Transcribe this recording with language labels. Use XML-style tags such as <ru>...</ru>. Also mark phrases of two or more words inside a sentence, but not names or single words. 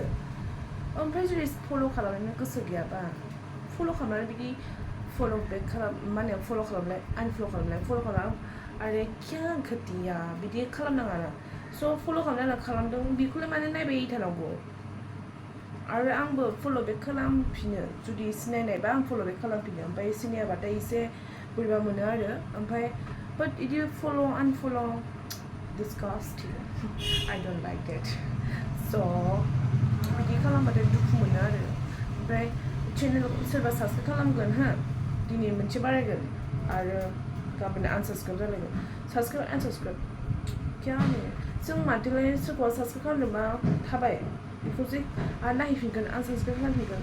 <brx>ओमफ्राय जुदि फल' खालामनो गोसो गैयाबा फल' खालामनानै बिदि फल' बेक खालाम माने फल' खालामलाय आनफल' खालामलाय फल' खालाम आरो क्या खोथिया बिदि खालामनाङा ना</brx> <en>so follow</en> <brx>खालामना खालामदों बेखौलाय माने नायबाय थानांगौ आरो आंबो</brx> <en>follow back</en> <brx>खालामफिनो जुदि सिनायनायबा आं</brx> <en>follow back</en> <brx>खालामफिनो ओमफ्राय सिनायाबाथाय एसे बोरैबा मोनो आरो ओमफ्राय but इदि</brx> <en>follow unfollow disgusting I don't like that so</en> <brx>बिदि खालामबाथाय दुखु मोनो आरो ओमफ्राय चेनेल सोरबा साबस्क्राइब खालामगोन हो दिनै मोनसे बारायगोन आरो गाबोन आनसाबस्क्राइब जालायगोन साबस्क्राइब आनसाबस्क्राइब क्या होनो जों माथोलाय सोरखौबा साबस्क्राइब खालामनोबा थाबाय बेखौ जे आरो नायफिनगोन आनसाबस्क्राइब खालामफिनगोन</brx>